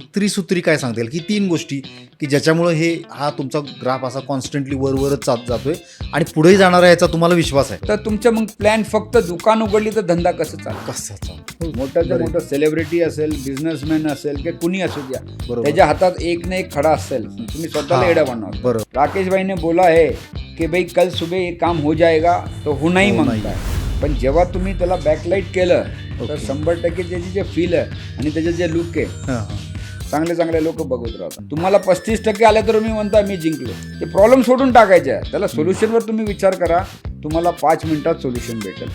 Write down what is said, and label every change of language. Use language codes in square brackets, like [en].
[mr] एक त्रिसूत्री काय सांगता येईल की 3 गोष्टी की ज्याच्यामुळे हा तुमचा ग्राफ असा कॉन्स्टंटली वरच जातोय आणि पुढेही जाणार आहे याचा तुम्हाला विश्वास आहे? तर तुमचं मग प्लॅन फक्त दुकान उघडली तर धंदा कसं चालेल? कसाचा? मोठ्याच्या मोठं सेलिब्रिटी असेल, बिझनेसमॅन असेल की कुणी असू द्या, बरोबर. त्याच्या हातात एक ना एक खडा असेल, तुम्ही स्वतःला एडा बनवा. बरोबर. [hi] राकेश भाई ने बोला है कि भाई कल सुबह ये काम हो जाएगा तो होना ही हो मांगता है. [mr] पण जेव्हा तुम्ही त्याला बॅकलाईट केलं तर 100% त्याची जे फील आहे आणि त्याचे जे लुक आहे, हां. चांगले लोक बघत राहतात. तुम्हाला 35% आले तर मी म्हणता मी जिंकलो. ते प्रॉब्लेम सोडून टाकायचे आहे. त्याला सोल्युशनवर तुम्ही विचार करा. तुम्हाला 5 मिनिटात सोल्युशन भेटेल.